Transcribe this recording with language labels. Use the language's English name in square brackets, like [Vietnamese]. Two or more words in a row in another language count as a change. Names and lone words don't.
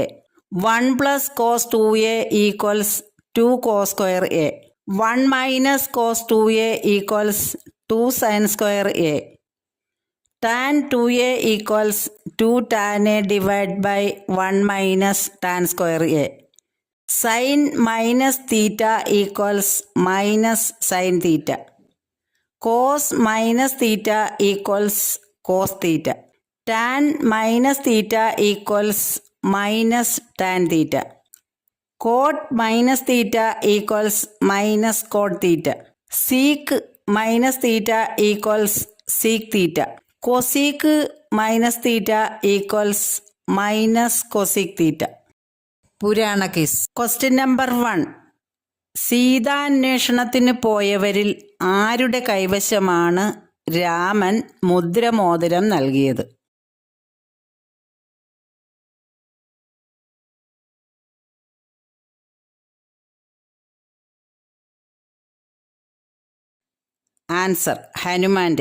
[English] 1 plus cos 2a equals 2 cos square a. 1 minus cos 2a equals 2 sin square a. Tan 2a equals 2 tan a divided by 1 minus tan square a. Sin minus theta equals minus sin theta. Cos minus theta equals cos theta. Tan minus theta equals minus tan theta. Cot minus theta equals minus cot theta. Sec minus theta equals sec theta. Cosec minus theta equals minus cosec theta. [Malayalam] പുരാണ ക്വിസ്. [English] question number [Malayalam] 1. സീതാന്വേഷണത്തിന് പോയവരിൽ ആരുടെ കൈവശമാണ് രാമൻ മുദ്രമോതിരം നൽകിയത്? ആൻസർ ഹനുമാന്റെ.